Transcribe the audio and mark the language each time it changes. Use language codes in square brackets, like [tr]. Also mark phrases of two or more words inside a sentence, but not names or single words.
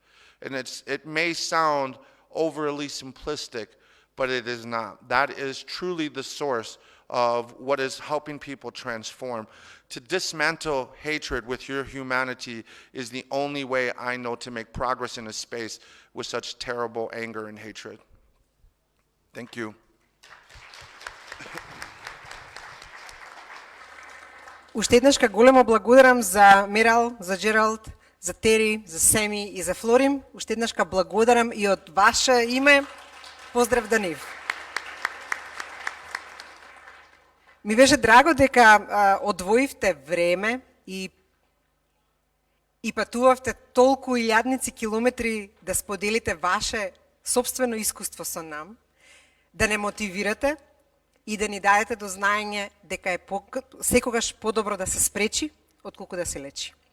[en] And it may sound overly simplistic, but it is not. That is truly the source of what is helping people transform. To dismantle hatred with your humanity is the only way I know to make progress in a space with such terrible anger and hatred. Thank you. [mk] Уште еднаш големо благодарам за Мерал, за Джералд, за Тери, за Семи и за Флорим. Уште еднаш благодарам и од ваше име. Поздрав да нив. Ми беше драго дека одвоивте време и патувавте толку илјадници километри да споделите ваше собствено искуство со нам, да не мотивирате и да ни дадете до знаење дека е секогаш подобро да се спречи, отколку да се лечи.